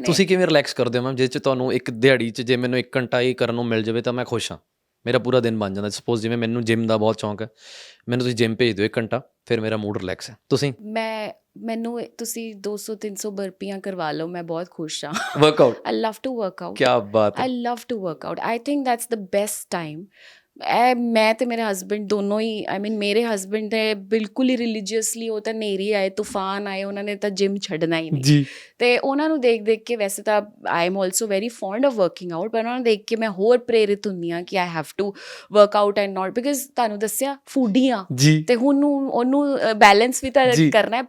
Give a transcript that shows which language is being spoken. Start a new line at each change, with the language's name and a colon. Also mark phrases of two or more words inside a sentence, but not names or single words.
Punjabi: ਤੁਸੀਂ ਕਿਵੇਂ ਰਿਲੈਕਸ ਕਰਦੇ ਹੋ ਮੈਮ, ਜਿਸ 'ਚ ਤੁਹਾਨੂੰ ਇੱਕ ਦਿਹਾੜੀ 'ਚ ਜੇ ਮੈਨੂੰ 1 ਘੰਟਾ ਹੀ ਕਰਨ ਨੂੰ ਮਿਲ ਜਾਵੇ ਤਾਂ ਮੈਂ ਖੁਸ਼ ਹਾਂ, ਮੇਰਾ ਪੂਰਾ ਦਿਨ ਬਣ ਜਾਂਦਾ। ਸਪੋਜ਼ ਜਿਵੇਂ ਮੈਨੂੰ ਜਿਮ ਦਾ ਬਹੁਤ ਸ਼ੌਂਕ ਹੈ, ਮੈਨੂੰ ਤੁਸੀਂ ਜਿਮ ਭੇਜ ਦਿਓ 1 ਘੰਟਾ, ਫਿਰ ਮੇਰਾ ਮੂਡ ਰਿਲੈਕਸ ਹੈ। ਤੁਸੀਂ? ਮੈਨੂੰ ਤੁਸੀਂ 200-300 ਬਰਪੀਆਂ ਕਰਵਾ ਲਓ, ਮੈਂ ਬਹੁਤ ਖੁਸ਼ ਹਾਂ। ਵਰਕਆਊਟ?
English: I love to work out.
Hindi: क्या बात है।
English: I love to work out. I think that's the best time.
Punjabi: ਮੈਂ ਤੇ ਮੇਰੇ ਹਸਬੈਂਡ ਦੋਨੋਂ ਹੀ,
English: I mean
Punjabi: ਮੇਰੇ ਹਸਬੈਂਡ ਤੇ ਬਿਲਕੁਲ ਹੀ ਰਿਲੀਜੀਅਸਲੀ, ਉਹ ਤਾਂ ਨੇਰੀ ਆਏ ਤੂਫਾਨ ਆਏ, ਉਹਨਾਂ ਨੇ ਤਾਂ ਜਿਮ ਛੱਡਣਾ ਹੀ ਨਹੀਂ ਜੀ। ਤੇ ਉਹਨਾਂ ਨੂੰ ਦੇਖ ਕੇ, ਵੈਸੇ ਤਾਂ
English: I am also very fond of working out,
Punjabi: ਪਰ ਉਹਨਾਂ ਨੂੰ ਦੇਖ ਕੇ ਮੈਂ ਹੋਰ ਪ੍ਰੇਰਿਤ ਹੁੰਦੀ ਹਾਂ ਕਿ
English: I have to work out and not,
Punjabi: ਬਿਕਾਜ਼ ਤੁਹਾਨੂੰ ਦੱਸਿਆ ਫੂਡੀ ਹਾਂ ਤੇ ਹੁਣ ਉਹਨੂੰ ਬੈਲੈਂਸ ਵੀ ਤਾਂ ਕਰਨਾ ਹੈ।